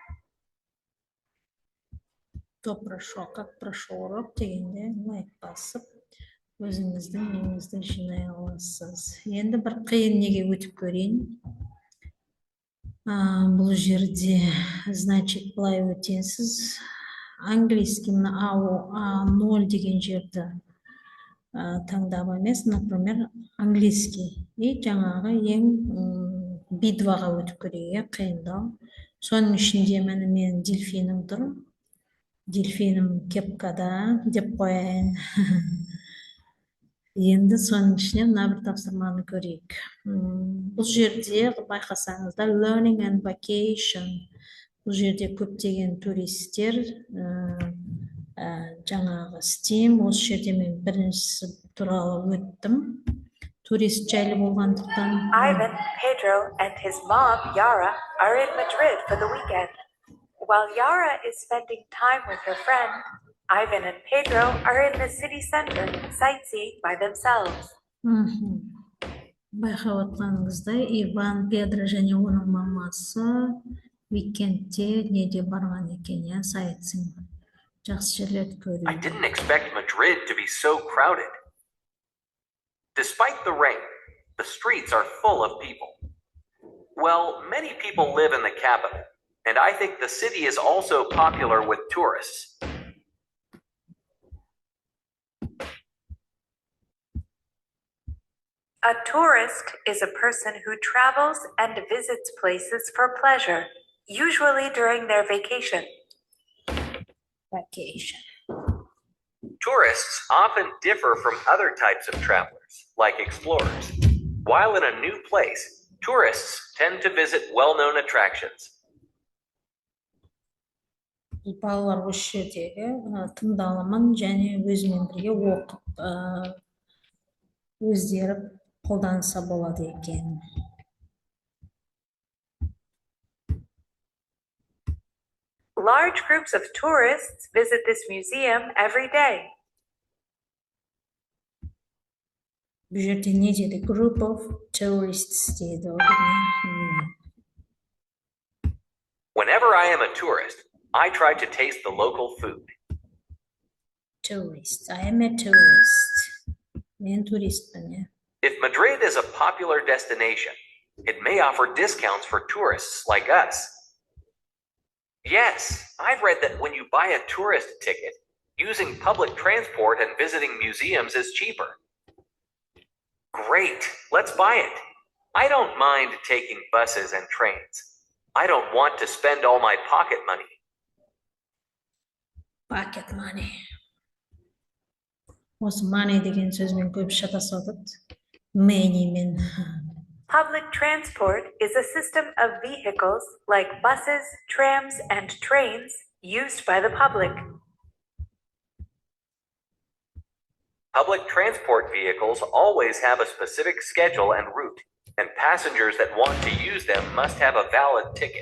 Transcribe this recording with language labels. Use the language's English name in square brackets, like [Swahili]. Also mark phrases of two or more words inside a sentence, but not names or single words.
[Russian] Кто прошел, как прошел урок [Kazakh] дегенде лайк басып, өзіңіздің неңізді жинай аласыз. Енді бір қиын неге өтіп көрейін. Бұл жерде, значит, былай өтесіз. Английский мына А0 деген жерді таңдап емес, например, английский. И жаңағы ең B2-ға өтіп көрейік, қиындау. Соның ішінде мәні мен дельфиным тұр. Дельфиным кепкада деп қояйын. Енді соның ішінен мына бір тапсырманы көрейік. Бұл жерде байқасаңыздар [English] learning and vacation. [Kazakh] Бұл жерде көптеген туристер жаңағы STEAM. Осы жерде мен біріншісі туралы өттім. Турист жайлы болғандықтан. [English] Ivan, Pedro, and his mom, Yara, are in Madrid for the weekend. While Yara is spending time with her friend, Ivan and Pedro are in the city center sightseeing by themselves. [Kazakh] Байқап отқаныңыздай, Иван, Педро және оның мамасы уикендте неде барған екен, иә, sightseeing. Жақсы жерлерді I көруге. [English] didn't expect Madrid to be so crowded. Despite the rain, the streets are full of people. Well, many people live in the capital, and I think the city is also popular with tourists. A tourist is a person who travels and visits places for pleasure, usually during their vacation. Vacation. Tourists often differ from other types of travelers, like explorers. While in a new place, tourists tend to visit well-known attractions. [Kazakh] Балалар осы жердегі тыңдалымын және өзімен бірге оқып, өздері қолданса болады екен. [English] Large groups of tourists visit this museum every day. [Kazakh] Бұл жерде не деді? [English] Group of tourists деді. Whenever I am a tourist, I try to taste the local food. Tourist. I am a tourist. [Kazakh] Мен туристпін. [English] If Madrid is a popular destination, it may offer discounts for tourists like us. Yes, I've read that when you buy a tourist ticket, using public transport and visiting museums is cheaper. Great, let's buy it. I don't mind taking buses and trains. I don't want to spend all my pocket money. Pocket money. [Kazakh] Осы money деген сөзмен көп шатасады. Money мен. [English] Public transport is a system of vehicles like buses, trams, and trains used by the public. Public transport vehicles always have a specific schedule and route, and passengers that want to use them must have a valid ticket.